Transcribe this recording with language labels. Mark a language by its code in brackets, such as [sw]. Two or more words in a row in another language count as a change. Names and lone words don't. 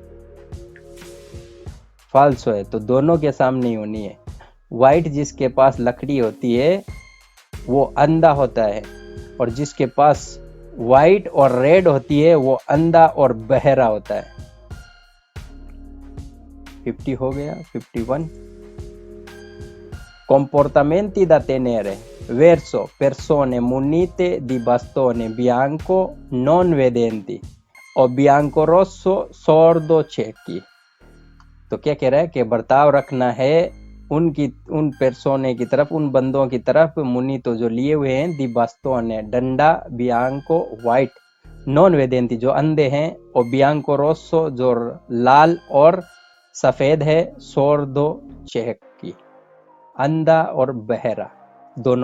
[hi] फाल्सो है, तो दोनों के सामने ही होनी है। वाइट जिसके पास लकड़ी होती है वो अंधा होता है, और जिसके पास वाइट और रेड होती है वो अंधा और बहरा होता है। 50 हो गया। [it] 51 comportamenti da tenere verso persone munite di bastone bianco non vedenti o bianco rosso sordo ciechi। [hi] तो क्या कह रहा है कि बर्ताव रखना है उन पेर्सोने की तरफ, उन बंदों की तरफ, मुनि तो जो लिए हुए हैं, [it] di bastone [hi] डंडा, बियांको वाइट, [it] non vedenti [hi] जो अंधे हैं, और [it] bianco rosso [hi] जो लाल और सफेद है, [it] sordo ciechi [hi] अंधा और बहरा दोनों।